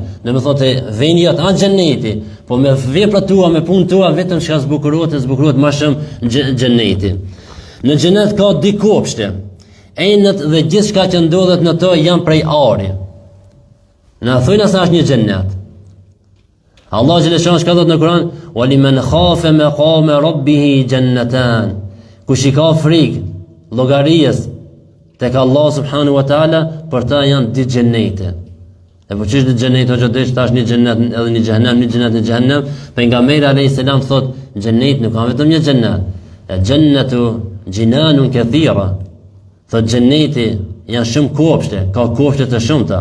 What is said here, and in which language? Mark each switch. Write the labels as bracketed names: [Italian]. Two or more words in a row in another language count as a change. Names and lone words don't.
[Albanian] Domethënë vjen jot anë xheneti, po me veprat tua, me punën tua, vetëm çka zbukurohet më shumë xheneti. Në xhenet ka dy kopshte. Enët dhe gjithçka që ndodhet në to janë prej ari. Na thojnë se është një xhenet. Allah xhaleshan çka thot në Kur'an, [Arabic] "ولمن خاف مقام ربه جنتان." [Albanian] Kush I ka frikë llogarisë tek Allah [Arabic] سبحانه وتعالى, [Albanian] për ta janë dy xhenete. E po çish në xhenet ose desh tash një xhenet edhe një xhenem, një xhenet në xhenem, pejgamberi [Arabic] عليه السلام [Albanian] thot, xhenet nuk ka vetëm një xhenet. [Arabic] الجنة جنان كثيرة. [Albanian] Thot xheneti janë shumë kopshte, ka kopshte të shumta.